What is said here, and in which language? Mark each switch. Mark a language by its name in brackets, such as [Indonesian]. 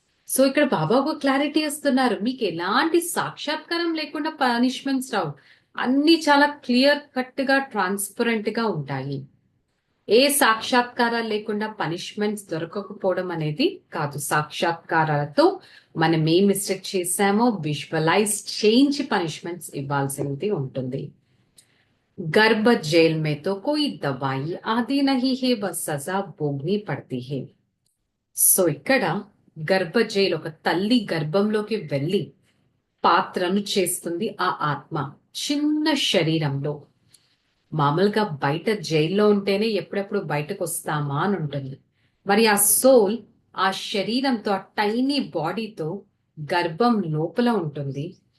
[Telugu] So ఇక్కడ బాబా ఒక clarity ఇస్తున్నారు, మీకు ఎలాంటి సాక్షాత్కారం లేకుండా పనిష్మెంట్స్ రావు, అన్ని చాలా క్లియర్ కట్ గా ట్రాన్స్పరెంట్ గా ఉంటాయి. ఏ సాక్షాత్కారాలు లేకుండా పనిష్మెంట్స్ దొరకకపోవడం అనేది కాదు. సాక్షాత్కారాలతో మనం ఏ మిస్టేక్ చేశామో విజువలైజ్ చేయించి పనిష్మెంట్స్ ఇవ్వాల్సింది ఉంటుంది. [Hindi] गर्भ जेल में तो कोई दवाई आदि नहीं है, बस सजा भोगनी पड़ती है. [Telugu] సో ఇక్కడ గర్భ జైలు, ఒక తల్లి గర్భంలోకి వెళ్ళి పాత్రను చేస్తుంది ఆ ఆత్మ చిన్న శరీరంలో. మామూలుగా బయట జైల్లో ఉంటేనే ఎప్పుడెప్పుడు బయటకు వస్తామా అని ఉంటుంది. మరి ఆ సోల్ ఆ శరీరంతో, ఆ టైనీ బాడీతో గర్భం లోపల ఉంటుంది.